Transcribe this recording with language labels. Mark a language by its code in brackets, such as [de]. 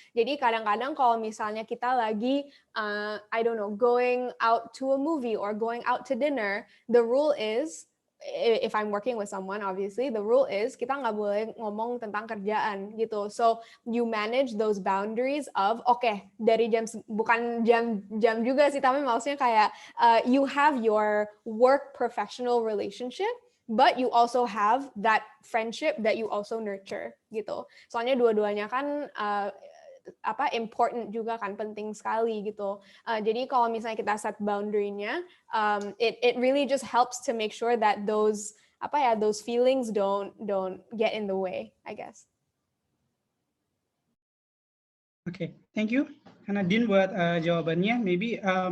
[id] Jadi kadang-kadang kalau misalnya kita lagi, [en] going out to a movie or going out to dinner, the rule is, if I'm working with someone, obviously, the rule is [id] kita nggak boleh ngomong tentang kerjaan gitu. [en] So you manage those boundaries of, [id] dari bukan jam juga sih, tapi maksudnya kayak [en] you have your work professional relationship, but you also have that friendship that you also nurture gitu. [id] Soalnya dua-duanya kan important juga kan, penting sekali gitu. Jadi kalau misalnya kita [en] set boundary-nya, it really just helps to make sure that those feelings don't get in the way, I guess. Okay, thank you, Nadine [id] buat jawabannya. [en] Maybe